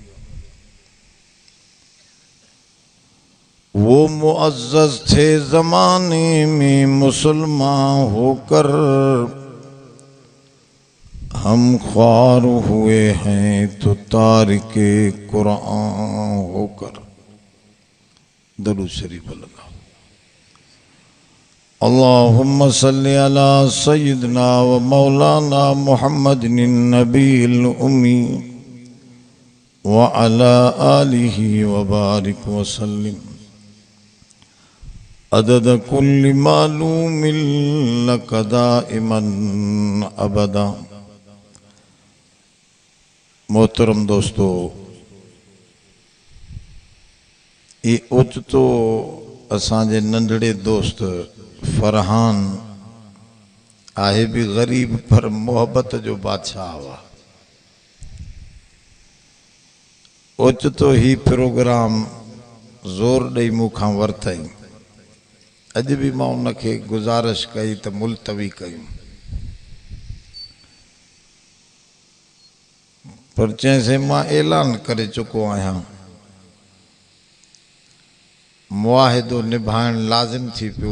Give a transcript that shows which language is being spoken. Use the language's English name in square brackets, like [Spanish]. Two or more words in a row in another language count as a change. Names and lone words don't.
[Urdu] وہ معزز تھے زمانے میں مسلمان ہو کر، ہم خوار ہوئے ہیں تو تارکِ قرآن ہو کر. درود شریف لگا. [Arabic] اللهم صل على سيدنا و مولانا محمد النبي الأمي و على آله و بارك و سلم عدد كل معلوم لك دائما أبدا. [Urdu] محترم دوستو, [Sindhi] ये उच तो असांजे नंढड़े दोस्त फरहान आहे भी गरीब पर मोहब्बत जो बादशाह हुआ। ओच तो ही प्रोग्राम ज़ोर ॾेई मूंखां वरितई। अॼु भी मां उनखे गुज़ारिश कई त मुलतवी कयूं, पर चैंसे मां ऐलान करे चुको आहियां, मुआहिदो निभाइण लाज़िम थी पियो।